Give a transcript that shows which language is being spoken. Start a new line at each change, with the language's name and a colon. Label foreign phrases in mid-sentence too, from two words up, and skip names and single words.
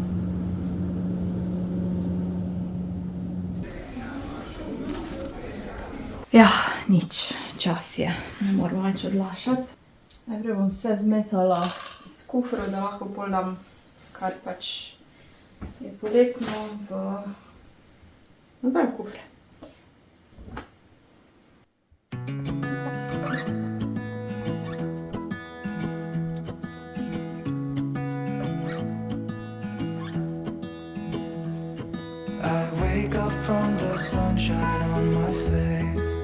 Slovenian: Ja, nič, čas je, ne moram več odlašati. Najprej bom vse zmetala iz kufra, da lahko pol dam, kar pač je poletno nazaj v kufre.
English: I wake up from the sunshine on my face.